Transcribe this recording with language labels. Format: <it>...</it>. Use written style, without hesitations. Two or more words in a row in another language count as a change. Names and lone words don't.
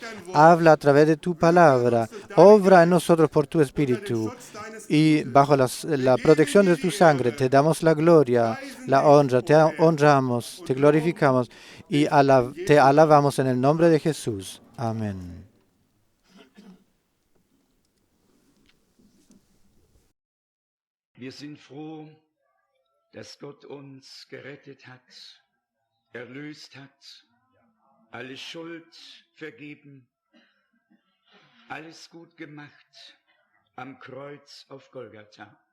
<es>Habla a través de tu palabra, obra en nosotros por tu Espíritu, y bajo la protección de tu sangre te damos la gloria, la honra, te honramos, te glorificamos y te alabamos en el nombre de Jesús. Amén.</es> <de>Wir sind froh, dass Gott uns gerettet hat, erlöst hat, alle Schuld vergeben, alles gut gemacht am Kreuz auf Golgatha.</de>